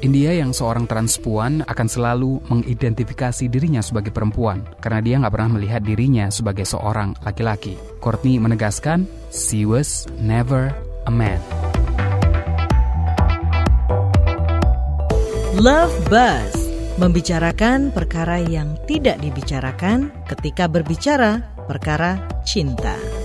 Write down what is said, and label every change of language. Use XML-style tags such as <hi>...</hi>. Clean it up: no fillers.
<id>India yang seorang transpuan akan selalu mengidentifikasi dirinya sebagai perempuan karena dia nggak pernah melihat dirinya sebagai seorang laki-laki.</id> <en>Courtney</en> <id>menegaskan,</id> <en>she was never a man.</en> <id>Love Buzz, membicarakan perkara yang tidak dibicarakan ketika berbicara perkara cinta.</id>